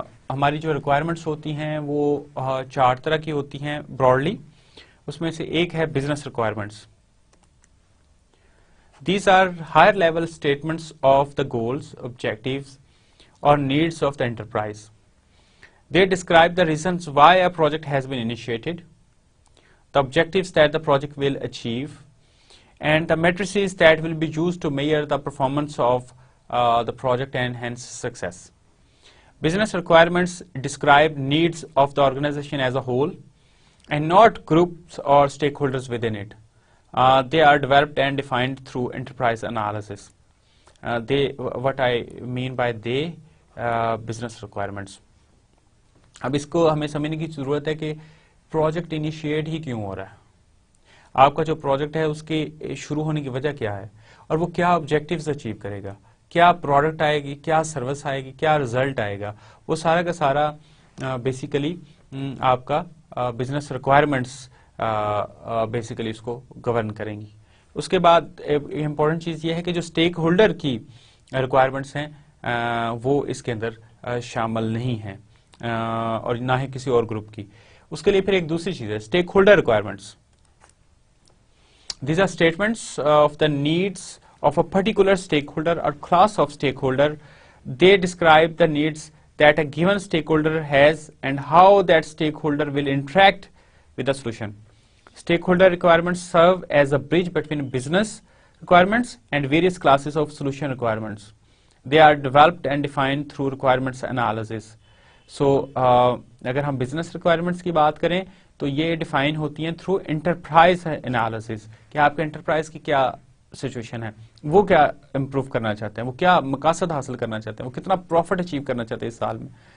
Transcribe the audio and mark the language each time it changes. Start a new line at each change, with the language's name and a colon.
Urdu: ہماری جو ریکوائرمنٹس ہوتی ہیں وہ 4 طرح کی ہوتی ہیں براڈلی. اس میں سے ایک ہے business requirements.
English: These are higher level statements of the goals, objectives or needs of the enterprise. They describe the reasons why a project has been initiated, the objectives that the project will achieve, and the matrices that will be used to measure the performance of the project and hence success. Business requirements describe needs of the organization as a whole and not groups or stakeholders within it. They are developed and defined through enterprise analysis. What I mean by they, business requirements.
Urdu: اب اس کو ہمیں سمجھنے کی ضرورت ہے کہ project initiate ہی کیوں ہو رہا ہے, آپ کا جو پروجیکٹ ہے اس کے شروع ہونے کی وجہ کیا ہے, اور وہ کیا آبجیکٹیوز اچیو کرے گا, کیا پروڈکٹ آئے گی, کیا سروس آئے گی, کیا ریزلٹ آئے گا. وہ سارا کا سارا بیسیکلی آپ کا بزنس ریکوائرمنٹس بیسیکلی اس کو گورن کریں گی. اس کے بعد امپورٹنٹ چیز یہ ہے کہ جو اسٹیک ہولڈر کی ریکوائرمنٹس ہیں وہ اس کے اندر شامل نہیں ہیں اور نہ ہی کسی اور گروپ کی. اس کے لیے پھر ایک دوسری چیز ہے
English: Stakeholder requirements. These are statements of the needs of a particular stakeholder اور class of stakeholder. They describe the needs that a given stakeholder has and how that stakeholder will interact with the solution. Stakeholder requirements serve as a bridge between business requirements and various classes of solution requirements. They are developed and defined through requirements analysis.
Urdu: So اگر ہم business requirements کی بات کریں تو یہ define ہوتی ہیں
English: through enterprise analysis
Urdu: کہ آپ کے enterprise کی کیا سچویشن ہے, وہ کیا امپروو کرنا چاہتے ہیں, وہ کیا مقاصد حاصل کرنا چاہتے ہیں, وہ کتنا پروفٹ اچیو کرنا چاہتے ہیں اس سال میں.